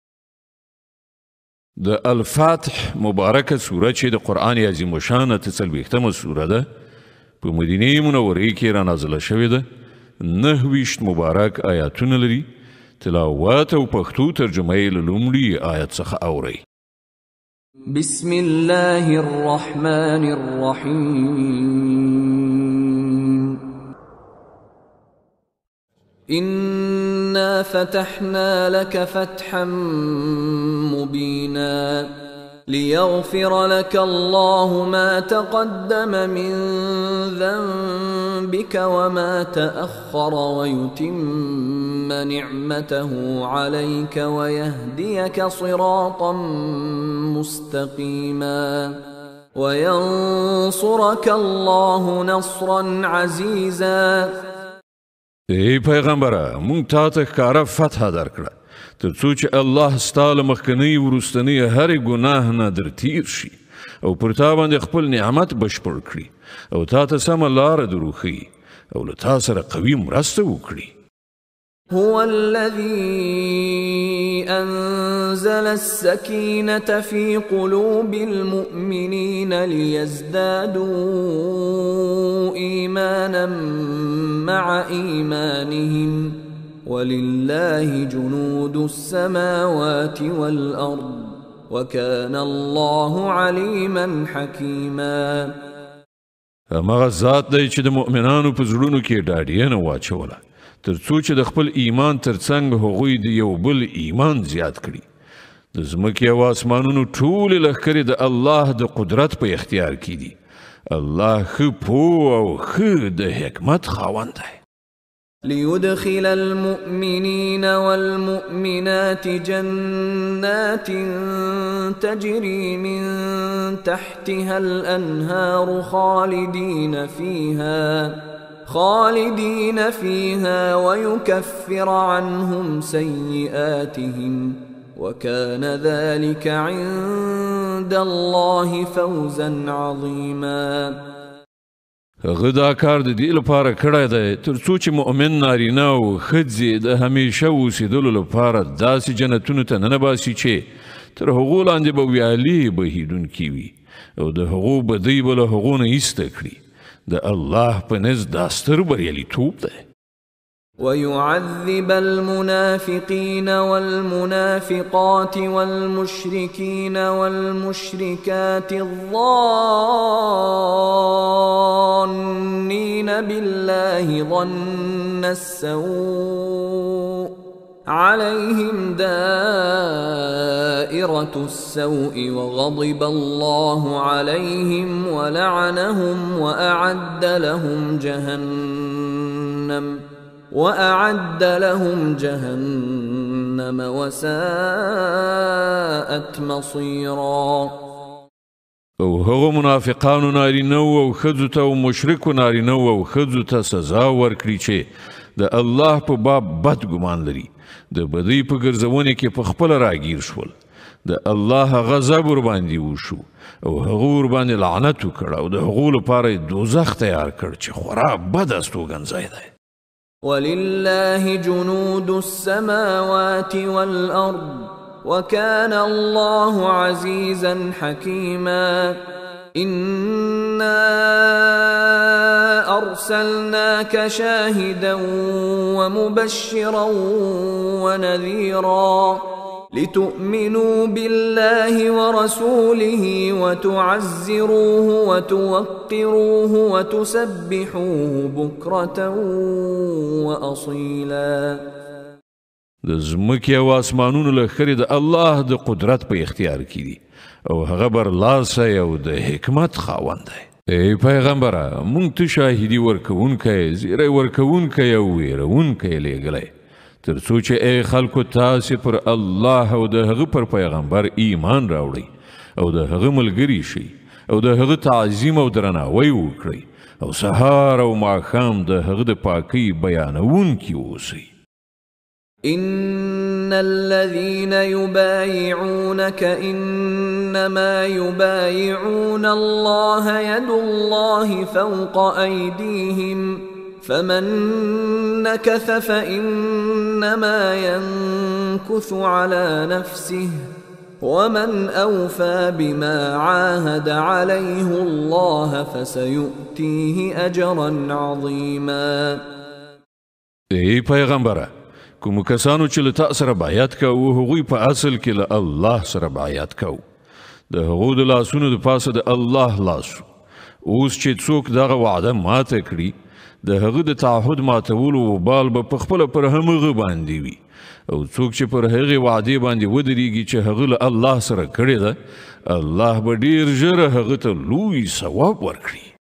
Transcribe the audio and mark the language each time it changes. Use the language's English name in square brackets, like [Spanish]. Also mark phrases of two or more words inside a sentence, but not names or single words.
[Pashto] د الفاتح مبارکه سوره چې د قرآن عظیم الشان 43مه سوره ده په مدینه منورې کې را نازله شوې ده. 29 مبارک آیاتونه لري. تلاوت او پښتو ترجمه یې له لومړي آیت څخه اورئ. [Arabic] بسم الله الرحمن الرحيم. إنا فتحنا لك فتحا مبينا ليغفر لك الله ما تقدم من ذنبك وما تأخر ويتم نعمته عليك ويهديك صراطا مستقيما وينصرك الله نصرا عزيزا. [Pashto] ای پیغمبره مونږ تا ته ښکاره فتحه درکړه تر څو چې الله ستا له مخکنۍ وروستنۍ هرې ګناه نه در تیر شي او پر تا باندې خپل نعمت بشپړ کړي او تا ته سمه لاره در وښیي او له تا سره قوي مرسته وکړي. [Arabic] هو الذي أنزل السكينة في قلوب المؤمنين ليزدادوا إيمانا مع إيمانهم ولله جنود السماوات والأرض وكان الله عليما حكيما. [Pashto] همغه ذات دی چې د مؤمنانو په زړونو کې ډاډینه واچوله تر څو چې د خپل ایمان ترڅنګ هغوی د یو بل ایمان زیات کړي. د ځمکې او اسمانونو ټولې لښکرې د الله د قدرت په اختیار کې دي. الله ښه پوه او ښه د حکمت خاوند دی. [Arabic] ليدخل المؤمنين والمؤمنات جنات تجري من تحتها الأنهار خالدين فيها ويكفر عنهم سيئاتهم وكان ذلك عند الله فوزا عظيما. [Pashto] هغه دا کار د دې لپاره کړی دی تر څو چې مؤمن نارینه او ښځې د همیشه اوسېدلو لپاره داسې جنتونو ته ننباسي چې تر هغو لاندې به ویالې بهیدونکي وي او د هغو بدۍ به له هغو نه ایسته کړي. د الله په نزد دا ستر بریالیتوب دی. [Arabic] ويعذب المنافقين والمنافقات والمشركين والمشركات الظانين بالله ظن السوء عليهم دائرة السوء وغضب الله عليهم ولعنهم وأعد لهم جهنم وساءت مصيرا. [Pashto] او هغو منافقانو نارینه او ښځو ته او مشرکو نارینه او ښځو ته سزا ورکړي چې د الله په باب بد ګمان لري، د بدۍ په ګرځونې کې په خپله راګیر شول، د الله غضب ورباندې وشو او هغو ورباندې لعنت وکړ او د هغو لپاره یې دوزخ تیار کړ چې خورا بد استوګنځی دی. [Arabic] ولله جنود السماوات والأرض وكان الله عزيزا حكيما. إنا أرسلناك شاهدا ومبشرا ونذيرا لتؤمنوا بالله ورسوله وتعزروه وتوقروه وتسبحوه بكرة وأصيلا. [Pashto] د ځمکې او اسمانونو لښکرې د الله د قدرت په اختیار کې دي او هغه برلاسی او د حکمت خاوند دی. ای پیغمبره، موږ ته شاهدي ورکوونکی، زیری ورکوونکی او ویرونکی لیږلی تر څو چې ای خلکو تاسې پر الله او د هغه پر پیغمبر ایمان راوړئ او د هغه ملګري شئ او د هغه تعظیم او درناوی وکړئ او سهار او ماښام د هغه د پاکۍ بیانونکي اوسئ. [Arabic] إن الذين يبايعونك إنما يبايعون الله يد الله فوق أيديهم فمن نكث فإنما ينكث على نفسه ومن أوفى بما عاهد عليه الله فسيؤتيه أجرا عظيما. [Pashto] ای پیغمبره، کوم کسانو چې له تا سره بیعت کوو هغوی په اصل کې له الله سره بیعت کوو. د هغو د لاسونو د پاسه د الله لاسو. اوس چې څوک دغه وعده ماته کړي د هغه د تعهد ماتولو وبال به پخپله پر همغه باندې وي او څوک چې پر هغې وعدې باندې ودرېږي چې هغه له الله سره کړې ده الله به ډېر ژر هغه ته لوی ثواب ورکړي.